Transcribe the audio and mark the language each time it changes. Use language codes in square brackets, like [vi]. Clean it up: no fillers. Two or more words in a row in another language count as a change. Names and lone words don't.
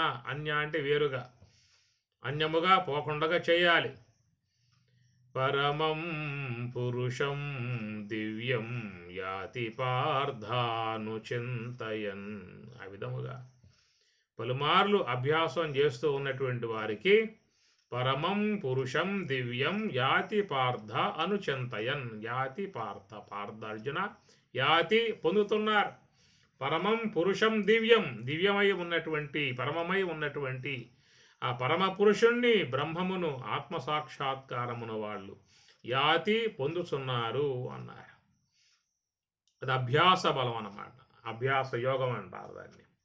[te] అన్య అంటే వేరుగా, అన్యముగా పోకుండా చేయాలి. [sa] పరమం పురుషం దివ్యం యాతి పార్థానుచింతయన్. [te] ఆ విధముగా పలుమార్లు అభ్యాసం చేస్తూ ఉన్నటువంటి వారికి [sa] పరమం పురుషం దివ్యం యాతి పార్థ అనుచింతయన్. యాతి పార్థ, [te] పార్థ అర్జున, యాతి పొందుతున్నారు. [sa] పరమం పురుషం దివ్యం, [te] దివ్యమై ఉన్నటువంటి పరమమై ఉన్నటువంటి ఆ పరమ పురుషుణ్ణి, బ్రహ్మమును, ఆత్మసాక్షాత్కారమును వాళ్ళు యాతి పొందుతున్నారు అన్నారు. అది అభ్యాస బలం అన్నమాట, అభ్యాస యోగం అంటారు దాన్ని.